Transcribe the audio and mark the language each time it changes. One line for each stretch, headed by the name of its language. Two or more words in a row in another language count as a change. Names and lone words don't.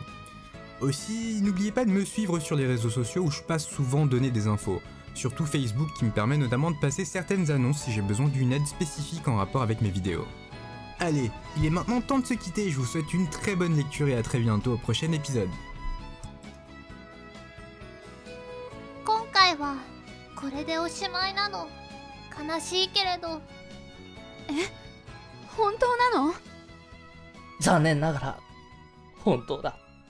French: Aussi, n'oubliez pas de me suivre sur les réseaux sociaux où je passe souvent donner des infos. Surtout Facebook qui me permet notamment de passer certaines annonces si j'ai besoin d'une aide spécifique en rapport avec mes vidéos. Allez, il est maintenant temps de se quitter et je vous souhaite une très bonne lecture et à très bientôt au prochain épisode.
Japanese: 今回はこれでおしまいなの。悲しいけれど。本当なの？残念ながら本当だ。